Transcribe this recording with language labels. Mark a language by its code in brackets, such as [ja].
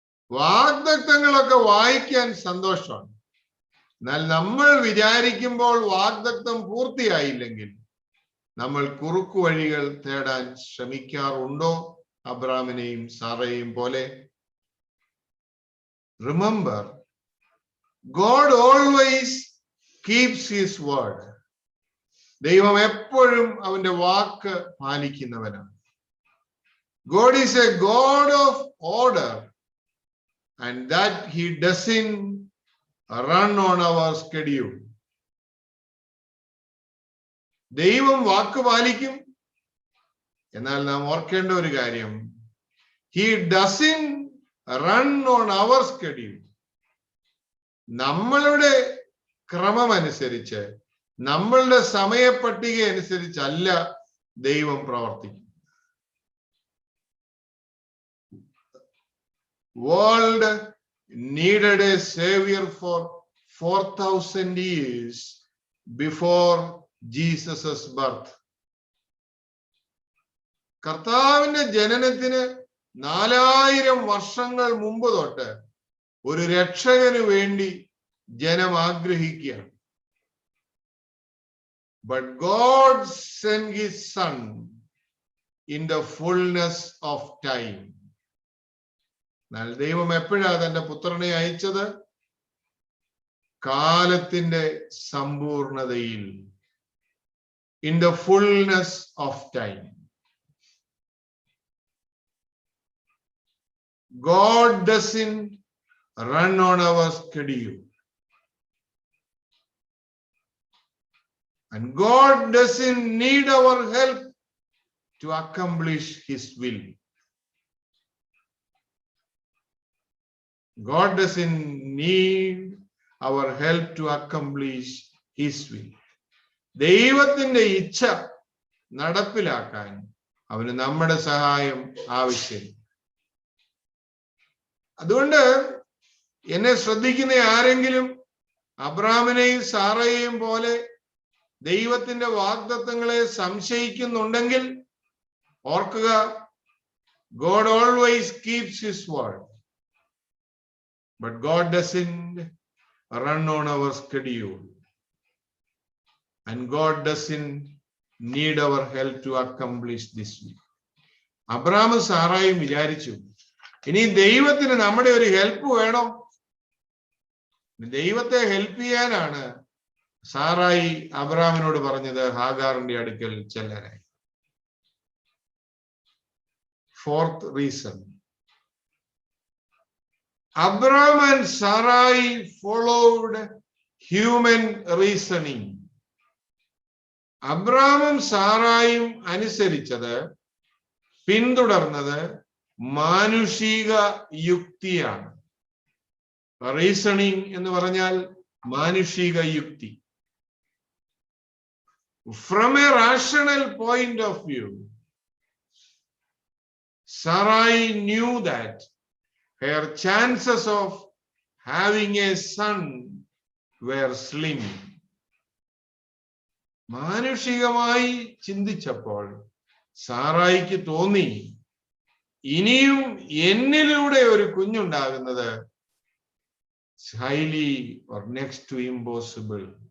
[ml] വാഗ്ദത്തങ്ങളൊക്കെ വായിക്കാൻ സന്തോഷമാണ്. എന്നാൽ നമ്മൾ വിചാരിക്കുമ്പോൾ വാഗ്ദത്തം പൂർത്തിയായില്ലെങ്കിൽ നമ്മൾ കുറുക്കു വഴികൾ തേടാൻ ശ്രമിക്കാറുണ്ടോ? അബ്രാമിനെയും സാറയെയും പോലെ. [en] Remember, God always keeps his word. [ml] ദൈവം എപ്പോഴും അവന്റെ വാക്ക് പാലിക്കുന്നവനാണ്. [en] God is a God of order, and that he doesn't run on our schedule. [ml] ദൈവം വാക്ക് പാലിക്കും. എന്നാൽ നാം ഓർക്കേണ്ട ഒരു കാര്യം, [en] he doesn't run on our schedule. [ml] നമ്മളുടെ ക്രമമനുസരിച്ച്, നമ്മളുടെ സമയപട്ടിക അനുസരിച്ചല്ല ദൈവം പ്രവർത്തിക്കും. [en] World needed a savior for 4,000 years before Jesus' birth. [ml] കർത്താവിന്റെ ജനനത്തിന് 4000 വർഷങ്ങൾ മുമ്പ് തൊട്ട് ഒരു രക്ഷകന് വേണ്ടി ജനം ആഗ്രഹിക്കുകയാണ്. [en] But God sent his son in the fullness of time. [ml] എന്നാൽ ദൈവം എപ്പോഴാ തന്റെ പുത്രനെ അയച്ചത്? കാലത്തിന്റെ സമ്പൂർണതയിൽ. [en] In the fullness of time. God doesn't run on our schedule. And God doesn't need our help to accomplish his will. God doesn't need our help to accomplish his will. [ml] ദൈവത്തിന്റെ ഇച്ഛ നടപ്പിലാക്കാൻ അവന് നമ്മുടെ സഹായം ആവശ്യമില്ല. അതുകൊണ്ട് എന്നെ ശ്രദ്ധിക്കുന്ന ആരെങ്കിലും അബ്രാമിനെയും സാറയെയും പോലെ ദൈവത്തിന്റെ വാഗ്ദത്തങ്ങളെ സംശയിക്കുന്നുണ്ടെങ്കിൽ ഓർക്കുക, [en] God always keeps his word. But God doesn't run on our schedule. And God doesn't need our help to accomplish this will. [ml] അബ്രാമും സാറായും വിചാരിച്ചു, ഇനി ദൈവത്തിന് നമ്മുടെ ഒരു ഹെൽപ്പ് വേണം. ദൈവത്തെ ഹെൽപ്പ് ചെയ്യാനാണ് സാറായി അബ്രാമിനോട് പറഞ്ഞത് ഹാഗാറിന്റെ അടുക്കൽ ചെല്ലാനായി. [en] Fourth reason. Abram and Sarai followed human reasoning. [ml] അബ്രാമും സാറായും അനുസരിച്ചത്, പിന്തുടർന്നത് മാനുഷിക യുക്തിയാണ്. റീസണിങ് എന്ന് പറഞ്ഞാൽ മാനുഷിക യുക്തി. [en] From a rational point of view, Sarai knew that her chances of having a son were slim. [ml] മാനുഷികമായി ചിന്തിച്ചപ്പോൾ സാറായിക്ക് തോന്നി, ഇനിയും എന്നിലൂടെ ഒരു കുഞ്ഞുണ്ടാകുന്നത് [en] highly or next to impossible.